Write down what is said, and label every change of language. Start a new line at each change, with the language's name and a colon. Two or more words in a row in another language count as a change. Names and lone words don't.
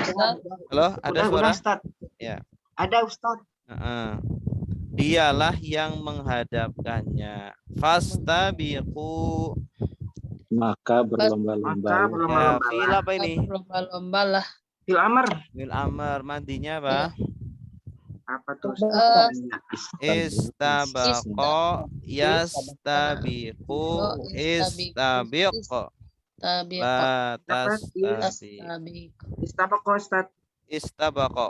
Indonesian: Halo, ada suara? Udah, Ustaz. Ya. Ada, Ustaz. Dialah yang menghadapkannya.
Arabic: Fastabiqu,
Indonesian: maka berlomba-lomba. Ya, fil apa ini? Berlomba-lomba lah.
Arabic: Fil amr. Fil amr,
Indonesian: mandinya apa? Apa tuh?
Arabic: Istabaqo, yastabiqu, istabiqo. La tastabiq. Istabaqo.